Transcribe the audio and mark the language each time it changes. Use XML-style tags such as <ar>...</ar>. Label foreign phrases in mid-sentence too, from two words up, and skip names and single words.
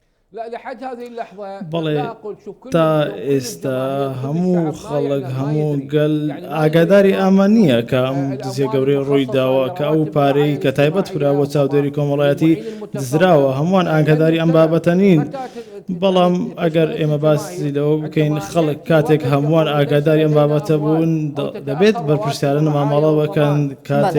<ar>لا لحد هذه اللحظة</ar> <ckb>بەڵێ</ckb> <ar>لا أقول شوف كل</ar> <ckb>تا ئێستا هەموو خەڵک هەموو گەل ئاگاداری ئەمە نییە کە ئەم دزیە گەورەی ڕووی داوە کە ئەو پارەی کە تایبەت کراوە چاودێری کۆمەڵایەتی دزراوە هەمووان ئاگاداری ئەم بابەتە نین بەڵام ئەگەر ئێمە باسی لەوە بکەین خەڵک کاتێک هەمووان ئاگاداری ئەم بابەتە بوون دەبێت بەرپرسیارە ماماڵە بکەن کاتێک</ckb>